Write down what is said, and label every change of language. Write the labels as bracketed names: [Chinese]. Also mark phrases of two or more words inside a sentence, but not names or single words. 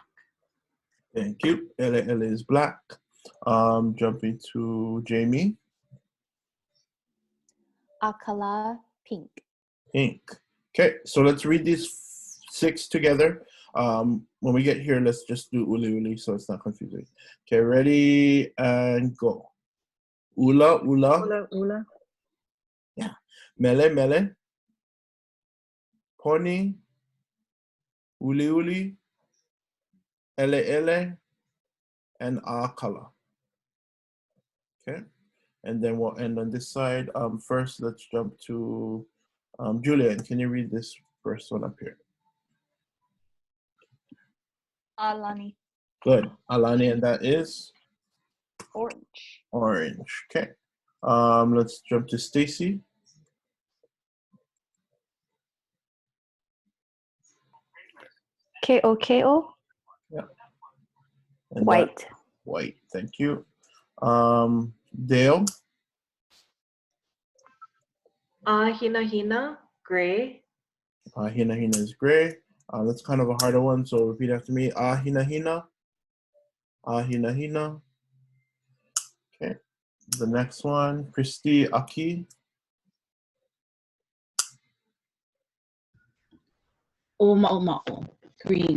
[English] Thank you. Ele is black. Jumping to Jamie. Akala pink. Pink. Okay, so let's read these 6 together. When we get here, let's just do [Hawaiian] uli uli [English] so it's not confusing. Okay, ready and go. [Hawaiian] Ula ula. Ula ula. Yeah. Mele mele. Poni. Uli uli. Ele ele. [English] And akala. Okay. And then we'll end on this side. First, let's jump to Julian. Can you read this first one up here? [Hawaiian] Alani. [English] Good. Alani, and that is? Orange. Orange. Okay. Let's jump to Stacy. [Hawaiian] Ko. [English] Yeah. And White. White. Thank you. Dale. [Hawaiian] Hina hina, gray. Hina hina [English] is gray. That's kind of a harder one, so repeat after me. [Hawaiian] Hina hina. Hina hina. [English] Okay. The next one, Christy Aki. [Hawaiian] Oma'oma'o, green.